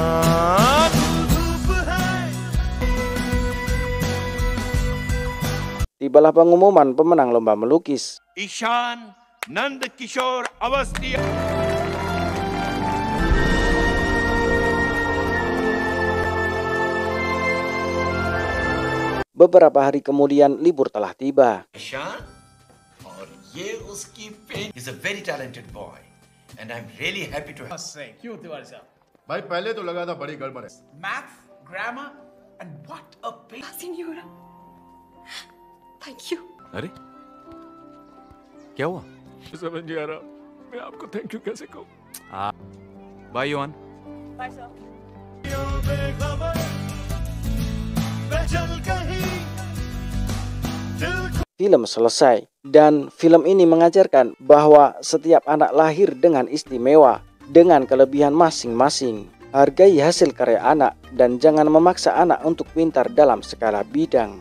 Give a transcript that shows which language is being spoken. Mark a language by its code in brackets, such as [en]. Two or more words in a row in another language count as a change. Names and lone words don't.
[id] Tibalah pengumuman pemenang lomba melukis. Ishan Nand Kishore Awasthi. Beberapa hari kemudian libur telah tiba. Ishan, [hi] और ये उसकी पेन [en] is a very talented boy, and I'm really happy to have. [hi] क्यों तिवारी साहब? भाई पहले तो लगा था बड़ी गड़बड़ है। [en] Math, grammar, and what a pain. Senora, thank you. [hi] अरे क्या हुआ? समझ नहीं आ रहा मैं आपको [en] thank you [hi] कैसे कहूँ। बाय योहान। [en] Bye, sir. [id] Film selesai, dan film ini mengajarkan bahwa setiap anak lahir dengan istimewa, dengan kelebihan masing-masing. Hargai hasil karya anak dan jangan memaksa anak untuk pintar dalam segala bidang.